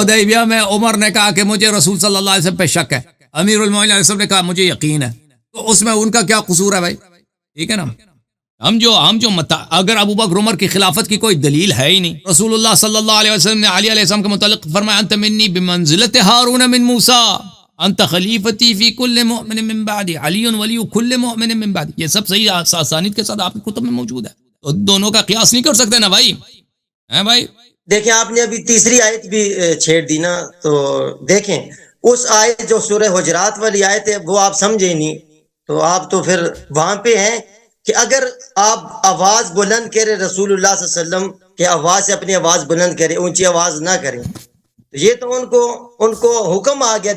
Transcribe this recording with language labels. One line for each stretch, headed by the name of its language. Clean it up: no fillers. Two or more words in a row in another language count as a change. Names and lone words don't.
Urdu: حدیبیہ میں عمر نے کہا کہ مجھے رسول
Arabic: صلی اللہ علیہ وسلم
Urdu: پہ شک ہے، امیر المومنین
Arabic: علیہ السلام
Urdu: نے کہا مجھے یقین ہے، تو اس میں ان کا کیا قصور ہے بھائی؟ ٹھیک ہے نا؟ ہم جو اگر ابو بکر عمر کی خلافت کی کوئی دلیل ہے ہی نہیں، رسول اللہ
Arabic: صلی اللہ علیہ وسلم
Urdu: نے علی
Arabic: علیہ السلام
Urdu: کے متعلق فرمایا
Arabic: انت منی بمنزلت ہارون من موسیٰ انت خلیفتی فی کل مؤمن من بعدی علی ولی کل مؤمن من بعدی،
Urdu: یہ سب صحیح اسانید کے ساتھ آپ کی کتب میں موجود ہے، تو دونوں کا قیاس نہیں کر سکتے نا بھائی، ہیں بھائی؟ دیکھیں آپ نے ابھی تیسری آیت بھی چھیڑ دی نا، تو دیکھیں اس آیت جو سورہ حجرات والی آیت ہے وہ آپ سمجھے نہیں، تو آپ تو پھر وہاں پہ ہیں کہ اگر آپ آواز بلند کرے رسول اللہ
Arabic: صلی اللہ علیہ وسلم
Urdu: کہ آواز سے اپنی آواز بلند کرے، اونچی آواز نہ کریں، یہ تو ان کو حکم آ گیا۔